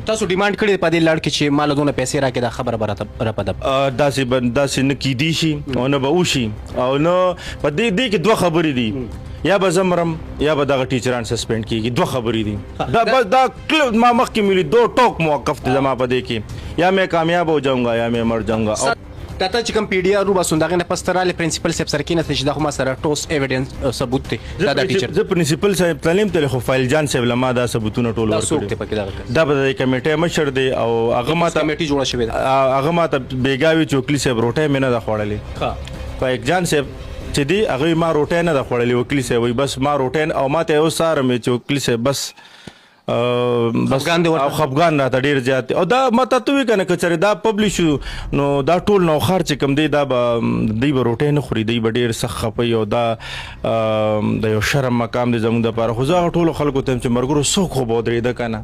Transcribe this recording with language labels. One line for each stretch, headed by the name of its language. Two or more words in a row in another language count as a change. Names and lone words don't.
Pashto: تاسو ډیمانډ کړی په دې لړ کې چې مال دونه پیسې راکړي دا خبره به راپده داسې نه کیدی شي او نه به وشي او نه په دې کې دوه خبرې دي یا به زه مرم یا به دغه ټیچران سسپینډ کېږي دوه خبرې دي دا ما مخکې مې دو ټوک موقف دی زما په دې کې
Urdu: یا میں کامیاب ہو جاؤں گا یا میں مر جاؤں گا
Pashto: دا ته چې کوم پی ډي آر وباسون دغه نه پس تراله پرنسپل صاحب سره کېنه چې دا خو ما سره ټوس ایویډنس ثبوت دی دا د ټیچر زه پرنسپل صاحب تعلیم ته خو فایل جان صاحب لما دا ثبوتونه ټول ورکړي دا به د کمیټې مشر دی او هغه ما ته کمیټي جوړه شوې ده هغه ما ته بیګاوي چوکلی صاحب روټه مې نه ده خوړلې فایل جان صاحب چې دی هغه ما روټه نه ده خوړلې وکیل صاحب وي بس ما روټه او ما ته یو ساره مې چوکلی صاحب بس خفګان راته ډېر زیات او دا ما ته وی کنه که چېرې دا پبلش نو دا ټول نوښار چې کوم دی دا به دوی به روټۍ نه خوري دوی به ډېر سخت خفوي او دا د یو شرم مقام دی زموږ دپاره خو زه هغه ټولو خلکو ته یم چې مرګرو څوک خو به ودرېده که نه